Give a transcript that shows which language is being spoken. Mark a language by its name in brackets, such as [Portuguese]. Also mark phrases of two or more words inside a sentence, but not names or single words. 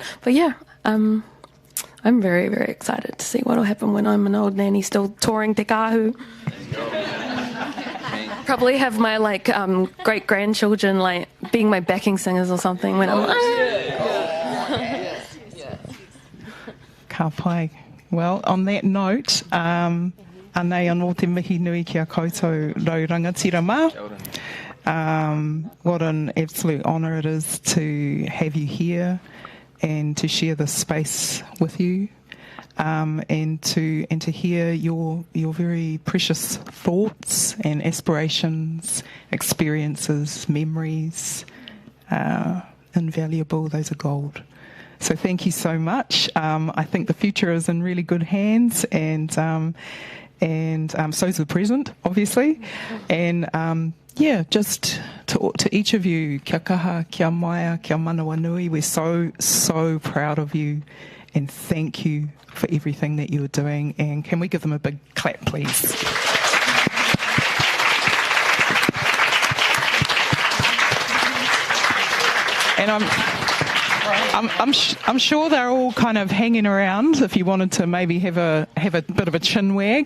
[English] But yeah, I'm very, very excited to see what will happen when I'm an old nanny still touring Te Kāhu. Probably have my, like, great-grandchildren, like, being my backing singers or something when I'm [Māori] Ka pai. [English] Well, on that note, [Māori] anei anō te mihi nui ki a koutou raurangatira mā. [English] What an absolute honour it is to have you here and to share this space with you, and to hear your very precious thoughts and aspirations, experiences, memories. Invaluable, those are gold. So thank you so much. I think the future is in really good hands, and so is the present, obviously. And yeah, just to each of you, [Māori] kia kaha, kia maia, kia manawa nui. [English] We're so, so proud of you, and thank you for everything that you are doing. And can we give them a big clap, please? And I'm sure they're all kind of hanging around if you wanted to maybe have a bit of a chin wag.